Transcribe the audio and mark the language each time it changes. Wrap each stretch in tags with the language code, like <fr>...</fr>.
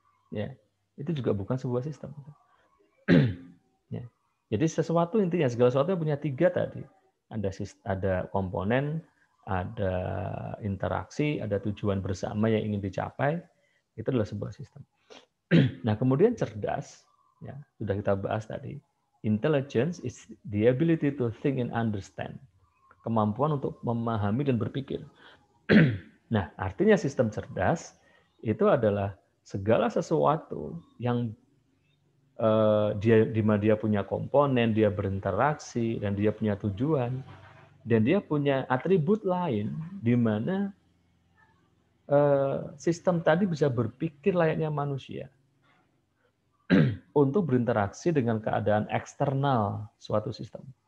<id>Ya, itu juga bukan sebuah sistem. Ya. Jadi sesuatu intinya segala sesuatu punya 3 tadi. Ada komponen, ada interaksi, ada tujuan bersama yang ingin dicapai. Itu adalah sebuah sistem. Nah, kemudian cerdas, ya, sudah kita bahas tadi.</id> <en>Intelligence is the ability to think and understand.</en> <id>Kemampuan untuk memahami dan berpikir. Nah, artinya sistem cerdas itu adalah segala sesuatu yang di mana dia punya komponen, dia berinteraksi, dan dia punya tujuan, dan dia punya atribut lain di mana sistem tadi bisa berpikir layaknya manusia untuk berinteraksi dengan keadaan eksternal suatu sistem.</id>